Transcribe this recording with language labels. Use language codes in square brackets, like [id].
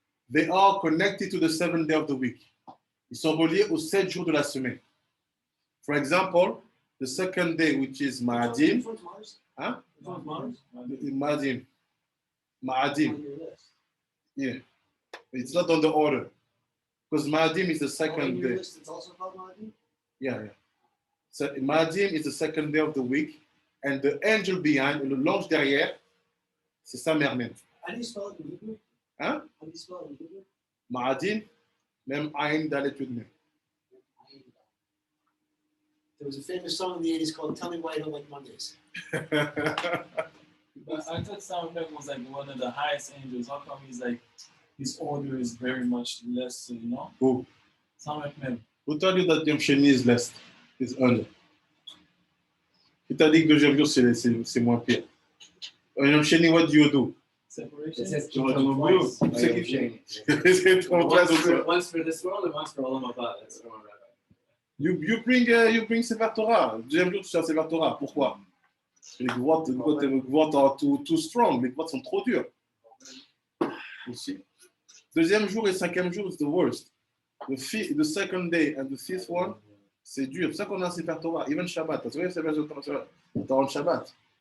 [en] They are connected to the 7th day of the week. [fr] Ils sont reliés aux 7 jours de la semaine. [en] For example, the second day, which is Ma'adim. Huh? Ma'adim. Ma'adim. Yeah. It's not on the order. Because Ma'adim is the second day. It's also called Mahdi? Yeah. So Ma'adim is the second day of the week. And the angel behind, [fr] le l'ange derrière, c'est sa mère même. [en] How do you spell it in Hebrew? [fr] Hein? [en] How do you spell it in Hebrew? [he] Ma'adim, même Aïn Dalet Yud Mem. [en] There was a famous song in the 80s called Tell Me Why I Don't Like Mondays. But I thought Samuel was like one of the highest angels. How come he's like his order is very much less, you know? Who? Samuel Mem. Who told you that Yom Sheni is less? Is under? [fr] Qui t'a dit que deuxième jour c'est moins pire? [en] Yom Sheni, what do you do? Separation. [fr] Tu retournes au boulot. C'est qui fait? C'est ton place aussi. [en] Once for this world and once for Olam Haba. That's what I'm You bring Sefer Torah. [fr] Deuxième jour, tu sers Sefer Torah. Pourquoi? [en] Les gvotes are too strong. [fr] Les gvotes sont trop durs. Aussi. Deuxième jour et cinquième jour, c'est [en] the worst. The second day and the fifth one, [fr] c'est dur. C'est ça qu'on a Sefer Torah. [en] Even Shabbat. [fr] Tu vois, c'est Torah le Shabbat.